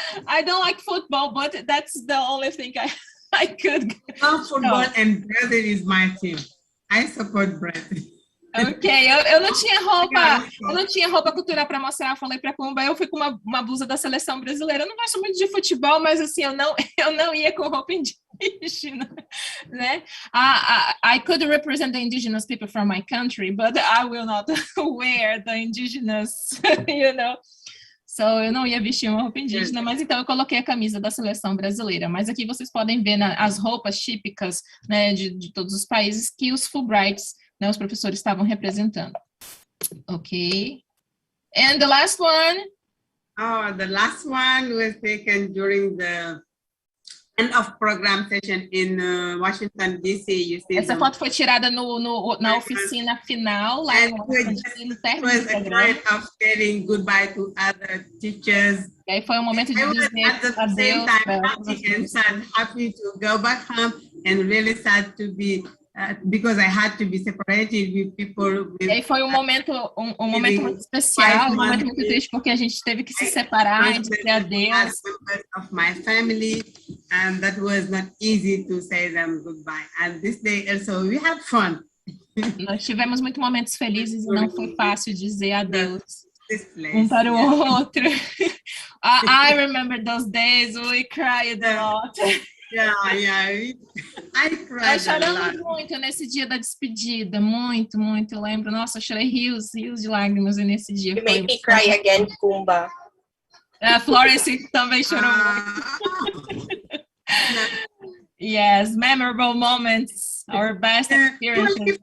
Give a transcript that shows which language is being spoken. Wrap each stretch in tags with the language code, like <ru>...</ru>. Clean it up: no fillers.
<en>I don't like football, but that's the only thing I could. Football and Brazil is my team. I support Brazil.</en> <pt>Ok, eu não tinha roupa cultural para mostrar, eu falei para a Kumba, eu fui com uma blusa da seleção brasileira, eu não gosto muito de futebol, mas assim, eu não ia com roupa indígena, né?</pt> <en>I could represent the indigenous people from my country, but I will not wear the indigenous, you know?</en> <pt>So, eu não ia vestir uma roupa indígena, mas então eu coloquei a camisa da seleção brasileira. Mas aqui vocês podem ver as roupas típicas, né, de todos os países que os Fulbrights, né, os professores estavam representando.</pt> <en>Ok. And the last one? Oh, the last one was taken during the end of program session in Washington, D.C. You see</en> <pt>Essa foto foi tirada na oficina final, lá no término do programa.</pt> <en>Of saying goodbye to other teachers.</en> <pt>E aí foi um momento de dizer adeus.</pt> <en>Happy to go back home and really sad to be because I had to be separated with people.</en> <pt>E aí foi um momento muito especial, um momento muito triste, porque a gente teve que se separar e dizer adeus.</pt> <en>Of my family, and that was not easy to say them goodbye. And this day also we had fun.</en> <pt>Nós tivemos muitos momentos felizes e não foi fácil dizer adeus um para o outro.</pt> <en>I remember those days, we cried a lot. Yeah. I cried.</en> <pt>Nós choramos muito nesse dia da despedida, muito. Eu lembro, nossa, eu chorei rios de lágrimas nesse dia.</pt> <en>You make me cry again, Kumba.</en> <pt>A Florence também chorou muito.</pt> <en>Yes, memorable moments, our best experiences.</en>